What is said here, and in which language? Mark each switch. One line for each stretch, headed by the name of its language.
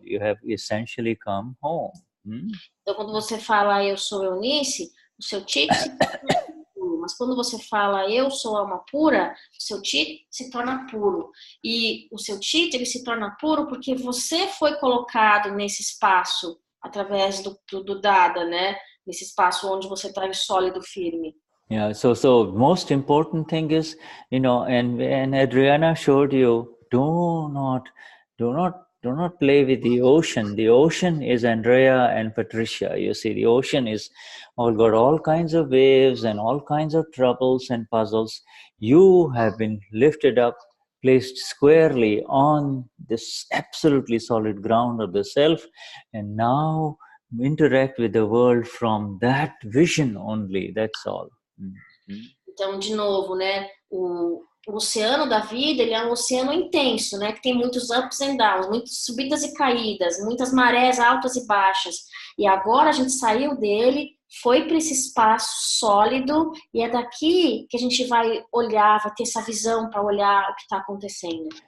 English: You have essentially come home.
Portuguese: Então, quando você fala eu sou Eunice, o seu chit se torna puro. Mas quando você fala eu sou alma pura, o seu chit se torna puro. E o seu chit, ele se torna puro porque você foi colocado nesse espaço através do Dada, né? Nesse espaço onde você está em sólido firme.
English: Yeah, so most important thing is, and Adriana showed you, do not play with the ocean. The ocean is Andrea and Patricia. You see, the ocean is got all kinds of waves and all kinds of troubles and puzzles. You have been lifted up, placed squarely on this absolutely solid ground of the self, and now interact with the world from that vision only. That's all.
Portuguese: Então, de novo, né? O oceano da vida, ele é um oceano intenso, né? Que tem muitos
English: ups and downs,
Portuguese: muitas subidas e caídas, muitas marés altas e baixas. E agora a gente saiu dele, foi para esse espaço sólido e é daqui que a gente vai olhar, vai ter essa visão para olhar o que está acontecendo.